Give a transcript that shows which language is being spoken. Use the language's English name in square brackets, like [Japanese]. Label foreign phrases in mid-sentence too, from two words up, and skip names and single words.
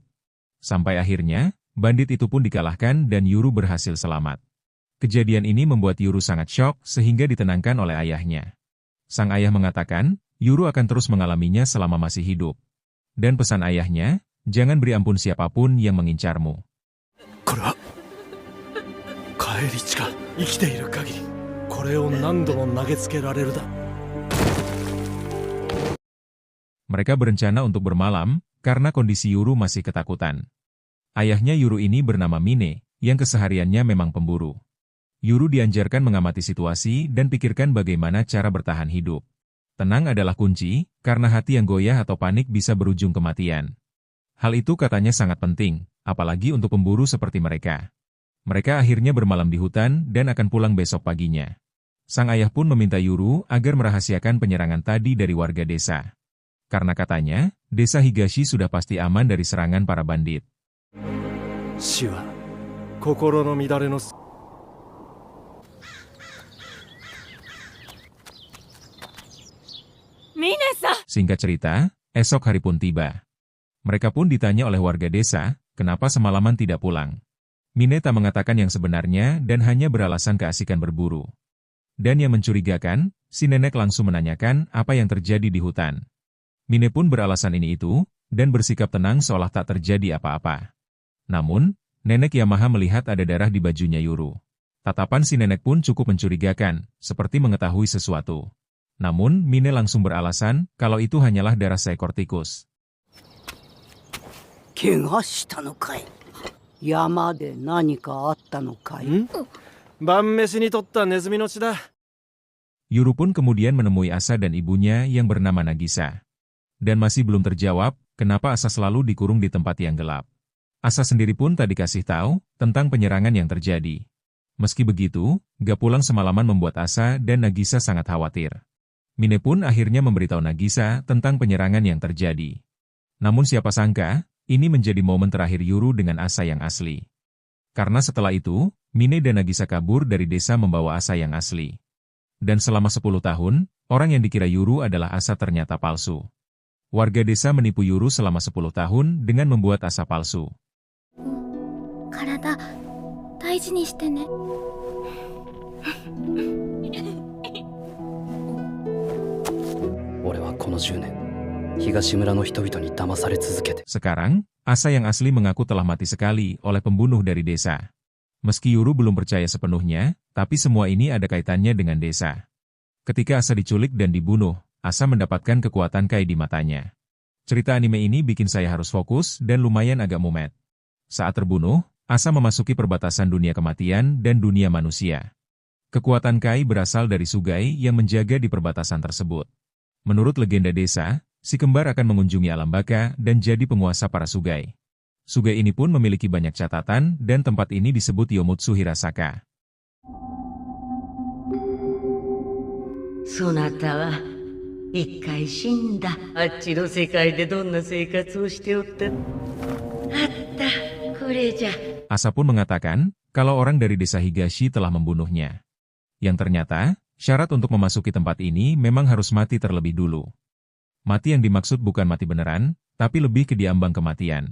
[Indonesian] Sampai akhirnya, bandit itu pun dikalahkan dan Yuru berhasil selamat. Kejadian ini membuat Yuru sangat syok sehingga ditenangkan oleh ayahnya. Sang ayah mengatakan, Yuru akan terus mengalaminya selama masih hidup. Dan pesan ayahnya, jangan beri ampun siapapun yang mengincarmu. [Japanese] これは返り血が生きている限り、これを何度も投げつけられるだ。 [Indonesian] Mereka berencana untuk bermalam, karena kondisi Yuru masih ketakutan. Ayahnya Yuru ini bernama Mine, yang kesehariannya memang pemburu. Yuru dianjarkan mengamati situasi dan pikirkan bagaimana cara bertahan hidup. Tenang adalah kunci, karena hati yang goyah atau panik bisa berujung kematian. Hal itu katanya sangat penting, apalagi untuk pemburu seperti mereka. Mereka akhirnya bermalam di hutan dan akan pulang besok paginya. Sang ayah pun meminta Yuru agar merahasiakan penyerangan tadi dari warga desa. Karena katanya, desa Higashi sudah pasti aman dari serangan para bandit. [Japanese] 死は心の乱れの [Indonesian] Singkat cerita, esok hari pun tiba. Mereka pun ditanya oleh warga desa, kenapa semalaman tidak pulang. Mine tak mengatakan yang sebenarnya dan hanya beralasan keasikan berburu. Dan yang mencurigakan, si nenek langsung menanyakan apa yang terjadi di hutan. Mine pun beralasan ini itu, dan bersikap tenang seolah tak terjadi apa-apa. Namun, nenek Yamaha melihat ada darah di bajunya Yuru. Tatapan si nenek pun cukup mencurigakan, seperti mengetahui sesuatu. Namun, Mine langsung beralasan kalau itu hanyalah darah seekor tikus. [Japanese] 怪我したのかい。山で何かあったのかい。晩飯にとったネズミの血だ。 [Indonesian] Yuru pun kemudian menemui Asa dan ibunya yang bernama Nagisa. Dan masih belum terjawab, kenapa Asa selalu dikurung di tempat yang gelap. Asa sendiri pun tak dikasih tahu tentang penyerangan yang terjadi. Meski begitu, gak pulang semalaman membuat Asa dan Nagisa sangat khawatir. Mine pun akhirnya memberitahu Nagisa tentang penyerangan yang terjadi. Namun siapa sangka, ini menjadi momen terakhir Yuru dengan Asa yang asli. Karena setelah itu, Mine dan Nagisa kabur dari desa membawa Asa yang asli. Dan selama 10 tahun, orang yang dikira Yuru adalah Asa ternyata palsu. Warga desa menipu Yuru selama 10 tahun dengan membuat Asa palsu. [Japanese] 体大事にしてね。俺はこの10年、東村の人々に騙され続けて。 [Indonesian] Sekarang, Asa yang asli mengaku telah mati sekali oleh pembunuh dari desa. Meski Yuru belum percaya sepenuhnya, tapi semua ini ada kaitannya dengan desa. Ketika Asa diculik dan dibunuh, Asa mendapatkan kekuatan Kai di matanya. Cerita anime ini bikin saya harus fokus dan lumayan agak mumet. Saat terbunuh, Asa memasuki perbatasan dunia kematian dan dunia manusia. Kekuatan Kai berasal dari Sugai yang menjaga di perbatasan tersebut. Menurut legenda desa, si kembar akan mengunjungi alam baka dan jadi penguasa para Sugai. Sugai ini pun memiliki banyak catatan dan tempat ini disebut Yomutsu Hirasaka. [Japanese] そなたは一回死んだ。あっちの世界でどんな生活をしておった。あった、これじゃ。 [Indonesian] Asa pun mengatakan, kalau orang dari desa Higashi telah membunuhnya. Yang ternyata, syarat untuk memasuki tempat ini memang harus mati terlebih dulu. Mati yang dimaksud bukan mati beneran, tapi lebih ke diambang kematian.